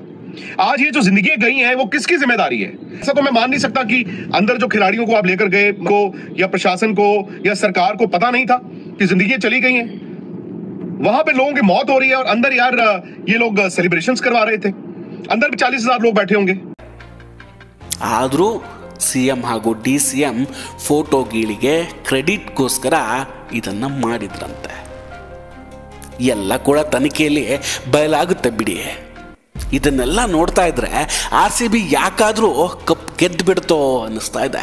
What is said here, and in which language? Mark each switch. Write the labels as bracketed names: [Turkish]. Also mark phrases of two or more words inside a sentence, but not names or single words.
[Hindi] आज ये जो जिंदगी गई है वो किसकी जिम्मेदारी है? ऐसा तो मैं मान नहीं सकता कि अंदर जो खिलाड़ियों को आप लेकर गए को या प्रशासन को या सरकार को पता नहीं था कि जिंदगी चली गई है. वहां पे लोगों की मौत हो रही है और अंदर यार ये लोग सेलिब्रेशंस करवा रहे थे, अंदर भी 40,000 लोग बैठे होंगे. [Kannada] ಆದರೂ ಸಿಎಂ ಹಾಗೂ DCM ಫೋಟೋ ಗೀಳಿಗೆ ಕ್ರೆಡಿಟ್ಗೋಸ್ಕರ ಇದನ್ನ ಮಾಡಿದ್ರಂತೆ. ಎಲ್ಲ ಕೂಡ ತನಿಖೆಯಲ್ಲಿ ಬಯಲಾಗುತ್ತೆ ಬಿಡಿ. ಇದನ್ನೆಲ್ಲ ನೋಡ್ತಾ ಇದ್ರೆ RCB ಯಾಕಾದರೂ ಕಪ್ ಗೆದ್ದು ಬಿಡ್ತೋ ಅನ್ನಿಸ್ತಾ ಇದೆ.